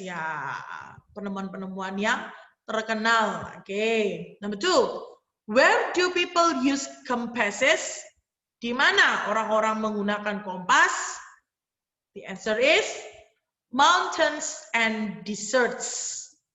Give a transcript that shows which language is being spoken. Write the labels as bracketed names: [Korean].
[Indonesian] Ya, penemuan-penemuan yang terkenal. [English] Okay. Number 2. Where do people use compasses? [Indonesian] Di mana orang-orang menggunakan kompas? [English] The answer is mountains and deserts.